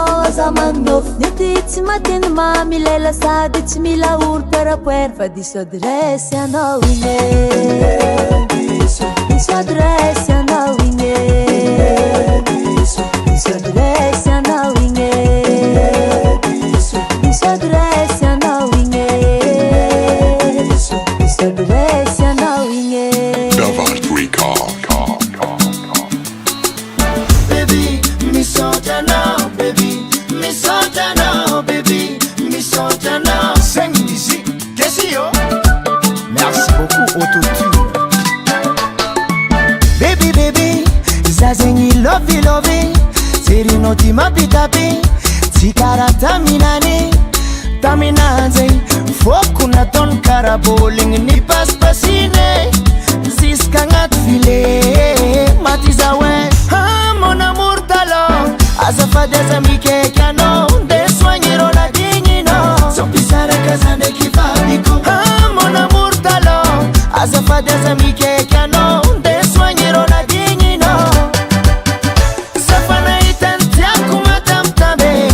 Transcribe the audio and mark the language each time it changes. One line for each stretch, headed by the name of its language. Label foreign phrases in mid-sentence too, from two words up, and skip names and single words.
Malagasy: azamagnofe nety tsy mateny mamilela sady tsy mila olo perapoera fa diso adresy anao igny diso adresy anao igny diso adresy anao igny diso adresy anao igny diso adresy anao igny
French: Merci beaucoup Autotune.
Malagasy: Baby, zazegny lovey serino ty mapitapi tsy kara taminany taminanjay foko nataony karaboligny ny pasipasine ziska agnaty file maty zawe
French: mon amour
Malagasy: talon azafady aza mikaiky anao nde soignirô ladigninao sompisaraka za ndraiky vadiko
French: mon amour
Malagasy: talon azafady aza mikaiky anao nde soignirô ladigninao safanahitany tiako matamtambe